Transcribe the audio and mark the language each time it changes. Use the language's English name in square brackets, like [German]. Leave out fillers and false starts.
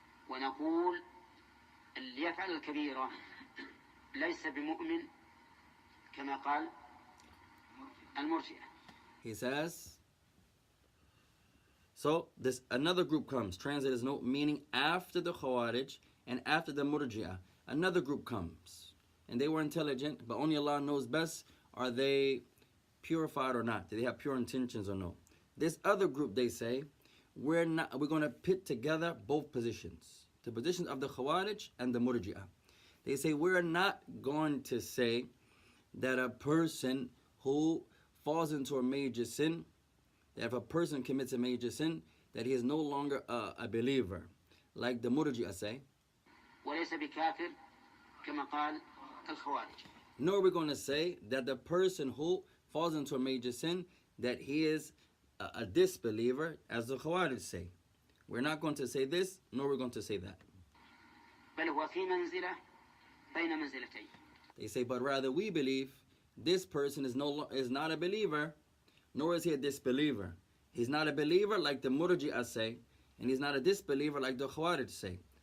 [Arabic] ونقول اللي يفعل الكبيرة ليس بمؤمن كما قال المرجئة. [English] He says, so this another group comes, translator's note, meaning after the Khawarij and after the Murji'ah, another group comes. And they were intelligent, but only Allah knows best, are they purified or not? Do they have pure intentions or no? This other group, they say, we're going to pit together both positions, the positions of the Khawarij and the Murji'ah. They say we're not going to say that a person who falls into a major sin, that if a person commits a major sin, that he is no longer a believer, like the Murji'ah say. [Arabic] وليس بكافر كما قال الخوارج. [English] Nor are we going to say that the person who falls into a major sin, that he is a disbeliever, as the Khawarij say. We're not going to say this, nor we're going to say that. [Arabic] بل هو في منزلة بين منزلتين. [English] They say, but rather we believe this person is not a believer, nor is he a disbeliever. He's not a believer like the Murji'ah say, and he's not a disbeliever like the Khawarij say.